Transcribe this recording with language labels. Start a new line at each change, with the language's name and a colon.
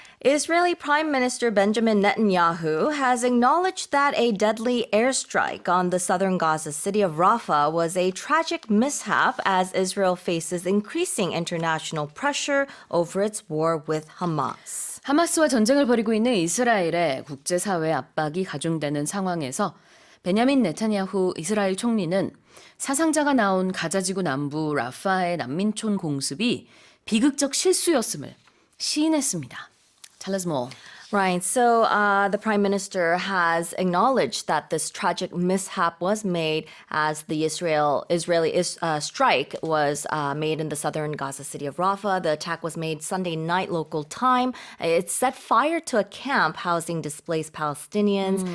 English: Israeli Prime Minister Benjamin Netanyahu has acknowledged that a deadly airstrike on the southern Gaza city of Rafah was a tragic mishap as Israel faces increasing international pressure over its war with Hamas.
Korean: 하마스와 전쟁을 벌이고 있는 이스라엘의 국제사회 압박이 가중되는 상황에서 베냐민 네타냐후 이스라엘 총리는 사상자가 나온 가자지구 남부 라파의 난민촌 공습이 비극적 실수였음을 시인했습니다.
English: Tell us more. Right. So the prime minister has acknowledged that this tragic mishap was made as the Israeli strike was made in the southern Gaza city of Rafah. The attack was made Sunday night local time. It set fire to a camp housing displaced Palestinians.